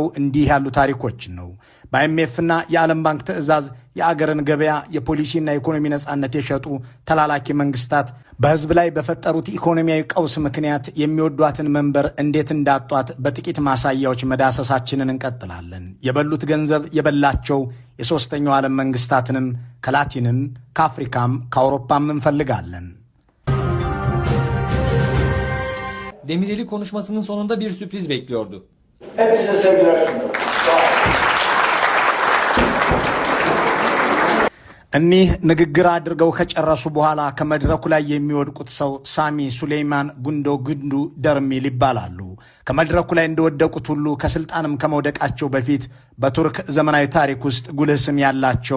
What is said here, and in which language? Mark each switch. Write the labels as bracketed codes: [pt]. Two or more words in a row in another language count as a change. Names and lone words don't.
[am] እንዲህ ያሉ ታሪኮችን ነው። በአይኤምኤፍና የዓለም ባንክ ትዕዛዝ የአገርን ገበያ የፖሊሲና የኢኮኖሚ ነጻነት የሸጡ ተላላኪ መንግስታት በህዝብ ላይ በፈጠሩት ኢኮኖሚያዊ ቀውስ ምክንያት የሚወዷትን መንበር እንዴት እንዳጧት በጥቂት ማሳያዎች መዳሰሳችንን እንቀጥላለን። የበሉት ገንዘብ የበላቸው የሦስተኛው ዓለም መንግስታትንም ከላቲንም ከአፍሪካም ከአውሮፓም እንፈልጋለን። [tr] Demireli konuşmasının sonunda bir sürpriz bekliyordu. Hepinize sevgiler. [am] እኒህ ንግግር አድርገው ከጨረሱ በኋላ ከመድረኩ ላይ የሚወድቁት ሰው ሳሚ ሱሌይማን ጉንዶ ግንዱ ደርሚል ይባላሉ። ከመድረኩ ላይ እንደወደቁት ሁሉ ከስልጣንም ከመውደቃቸው በፊት በቱርክ ዘመናዊ ታሪክ ውስጥ ጉልህ ስም ያላቸው